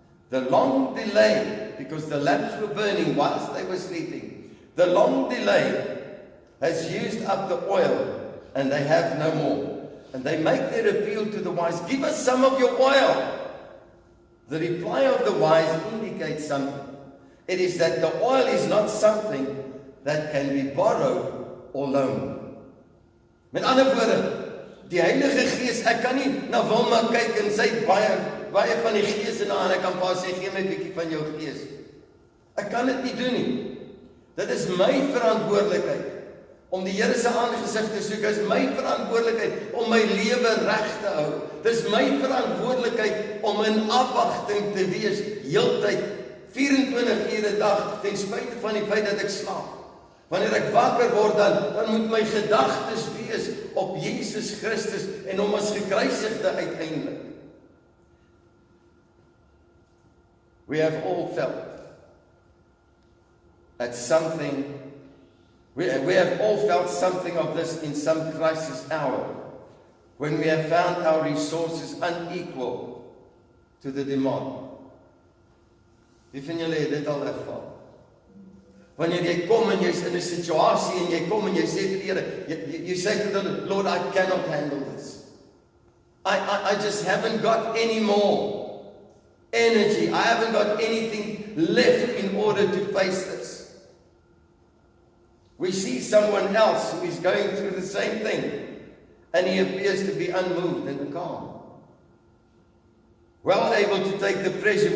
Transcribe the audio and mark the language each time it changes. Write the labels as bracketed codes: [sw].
[en] The long delay, because the lamps were burning whilst they were sleeping, the long delay has used up the oil and they have no more. And they make their appeal to the wise, give us some of your oil. The reply of the wise indicates something. It is that the oil is not something that can be borrowed or loaned. [af] Met ander woorde, die Heilige Gees, ek kan nie na Wilma kyk en sy baie baie van die gees in haar en ek kan vir haar sê, gee my 'n bietjie van jou gees. Ek kan dit nie doen nie. Dit is my verantwoordelikheid om die Here se aangesig te soek. Dit is my verantwoordelikheid om my lewe reg te hou. Dit is my verantwoordelikheid om in afwagting te wees, heeltyd, 24 ure 'n dag, ten spyte van die feit dat ek slaap. Wanneer ek wakker word, dan moet my gedagtes wees op Jesus Christus en hom as gekruisigde uiteindelik. [en] We have all felt at something, we have all felt something of this in some crisis hour, when we have found our resources unequal to the demand. [af] Wie van julle het dit al ervaar? Wanneer jy kom en jy's in 'n situasie en jy kom en jy sê vir die Here, [en] you say to the Lord, I cannot handle this. I just haven't got any more energy. I haven't got anything left in order to face this. We see someone else who is going through the same thing, and he appears to be unmoved and calm, well able to take the pressure.